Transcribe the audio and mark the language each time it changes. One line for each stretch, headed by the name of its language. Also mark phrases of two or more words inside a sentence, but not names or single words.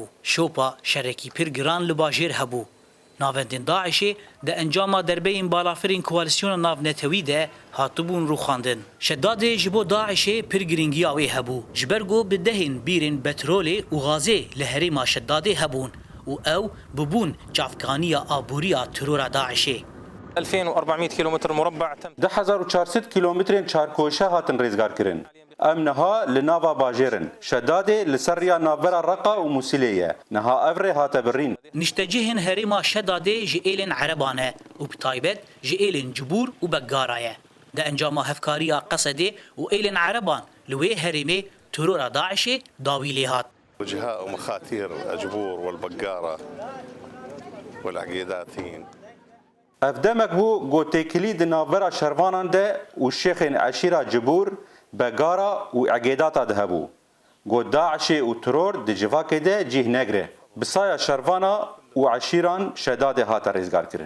Kurdish: Şopa şerekî pir giran li bajêr hebû. Navendên Daişê di encama derbeyên balafirên koalîsyona navnetewî de hatibûn rûxandin. Şeddadê ji bo Daişê pir giringiya wê hebû. Ji ber got bi dehên bîrên petrolê û gazê li herêma Şeddadê hebûn û ew bibûn çavkaniya aboriya terora Daişê.
Arabic: 2400 كيلومتر مربع تم
Kurdish: 1400 kilometrên çarkoşe hatin rêzgarkirin. Em niha li nava bajêrin. Şeddadê li ser rêya navbera Reqa û Musilê ye. Niha ev rê hate birîn. Niştecihên herêma Şeddadê ji êlên Ereban e û bi taybet ji êlên Cibûr û Beggara ye. Di encama hevkariya Qesedê û êlên Ereban li wê herêmê terora Daişê dawî lê hat.
Arabic: وجهاء ومخاتير الجبور والبقارة والعقيداتين.
Kurdish: Ev demek bû gotêkilî di navbera şervanan de û şêxên eşîra Cibûr, Begara û Egêdata de hebû. Got Daişê û teror di civakê de cih negre. Bi saya şervana û eşîran Şeddadê hate rêzgarkirin.